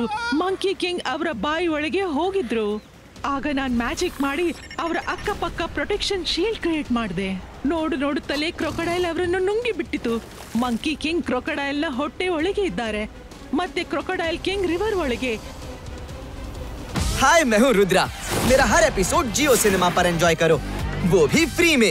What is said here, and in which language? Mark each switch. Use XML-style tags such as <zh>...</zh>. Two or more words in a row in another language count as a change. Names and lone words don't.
<kn>ಮಂಕಿ ಕಿಂಗ್ ಅವರ ಬಾಯಿ ಒಳಗೆ ಹೋಗಿದ್ರು. ಆಗ ನಾನ್ ಮ್ಯಾಜಿಕ್ ಮಾಡಿ ಅವರ ಅಕ್ಕಪಕ್ಕ</kn> <en>protection shield create</en> <kn>ಮಾಡಿದೆ. ನೋಡುತ್ತಲೇ ಕ್ರೊಕೊಡೈಲ್ ಅವರನ್ನು ನುಂಗಿ ಬಿಟ್ಟಿತು. ಮಂಕಿ ಕಿಂಗ್ ಕ್ರೊಕೊಡೈಲ್ ನ ಹೊಟ್ಟೆ ಒಳಗೆ ಇದ್ದಾರೆ, ಮತ್ತೆ ಕ್ರೊಕೊಡೈಲ್ ಕಿಂಗ್ रिवर ಒಳಗೆ.</kn> <hi>हाय, मैं हूँ रुद्रा। मेरा हर एपिसोड जियो सिनेमा पर एंजॉय करो, वो भी फ्री में।</hi>